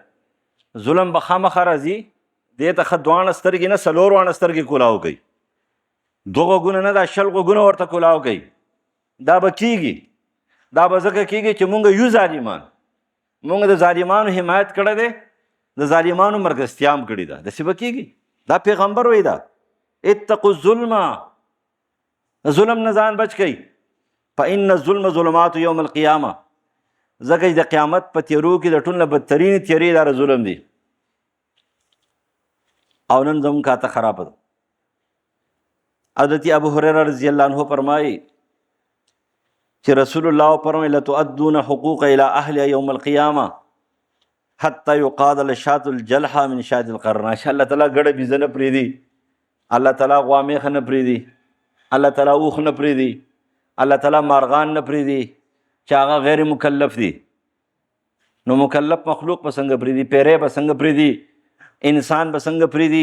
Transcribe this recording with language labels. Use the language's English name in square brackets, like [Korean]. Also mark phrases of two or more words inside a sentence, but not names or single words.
[Pashto] ظلم به خامخا راځي، دې ته ښه 2 سترګې نه 4 سترګې کولاو کوي. 2 غوږونه نه، دا 20 غوږونه ورته کلاو کوي. دا به کېږي، دا به ځکه کېږي چې مونږ یو ظالمان، مونږ د ظالمانو حمایت کړی دی، د ظالمانو مرګستیا هم کړې ده. داسې به کېږي. دا پیغمبر وایي دا [Arabic] اتقوا الظلم، [Pashto] ظلم نه ځان بچ کوي. [Arabic] فإن الظلم ظلمات یوم القیامه، [Pashto] ځکه چې د قیامت په تیرو کې د ټول نه بدترین تیرې دا ظلم دی. او نن زموږ کاته خرابه ده. حضرت ابو هريره [Arabic] رضی الله عنه [Pashto] فرمایي چې رسول الله فرمایي [Arabic] لتؤدون حقوق الى اهل يوم القيامه حتى يقاد لشاة الجلحه من شاة القرناء. [Pashto] الله تعالی ګړه بيزه نه پرېږدي، الله تعالی غوامیخه نه پرېږدي، الله تعالی اوښ نه پرېږدي، الله تعالی مارغان نه پرېږدي چې هغه غیر مکلف دي. نو مکلف مخلوق به څنګه پرېږدي؟ پیری به څنګه پرېږدي؟ انسان به څنګه پرېږدي؟